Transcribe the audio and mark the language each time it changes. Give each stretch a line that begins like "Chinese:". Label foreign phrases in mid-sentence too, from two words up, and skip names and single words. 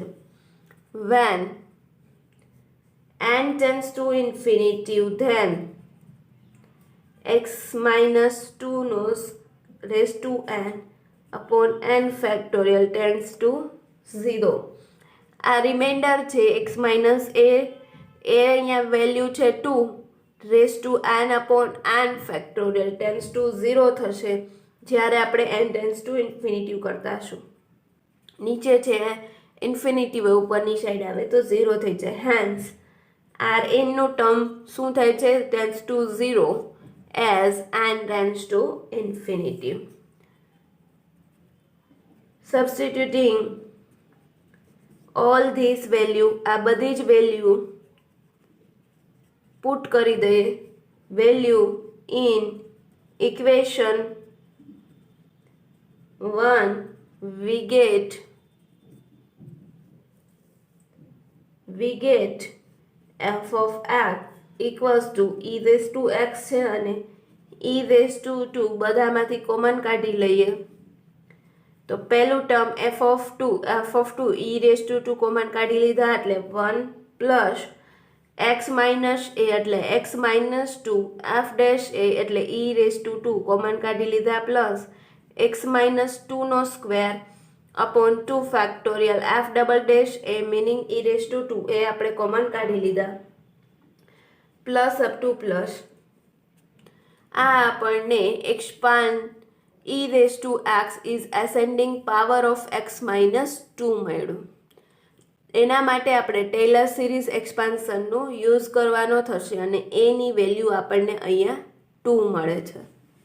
English: When n tends to infinity then x minus 2 નો raised to n upon n factorial tends to 0.
Gujarati: આ રિમાઇન્ડર છે
English: x minus a
Gujarati: અહીંયા વેલ્યુ છે
English: 2 raised to n upon n factorial tends to 0
Gujarati: થશે જ્યારે આપણે
English: n tends to infinity
Gujarati: કરતાશું. નીચે છે ઇન્ફિનિટી ઉપરની સાઈડ આવે તો 0 થઈ જાય. હેન્સ આર એનનું ટર્મ શું થાય છે?
English: tends to 0 as n tends to infinity. Substituting all these value,
Gujarati: આ બધી જ
English: value put
Gujarati: કરી દઈએ.
English: value in equation 1 we get f of x equals to e raised to x
Gujarati: છે અને
English: e raised to 2
Gujarati: બધામાંથી કોમન કાઢી લઈએ તો પહેલું ટર્મ
English: f of 2 e raised to 2
Gujarati: કોમન કાઢી લીધા એટલે
English: 1 plus x minus a
Gujarati: એટલે
English: x minus 2, f dash a
Gujarati: એટલે
English: e raised to 2
Gujarati: કોમન કાઢી લીધા
English: plus x minus 2
Gujarati: નો
English: square upon 2 factorial f double dash a meaning e raised to 2
Gujarati: એ આપણે કોમન કાઢી લીધા
English: plus up to plus
Gujarati: આ આપણને
English: expand e raised to x is ascending power of x minus 2
Gujarati: મળ્યું. એના માટે આપણે
English: Taylor series
Gujarati: એક્સપાન્શનનો યુઝ કરવાનો થશે અને એની વેલ્યુ આપણને અહીંયા 2 મળે છે.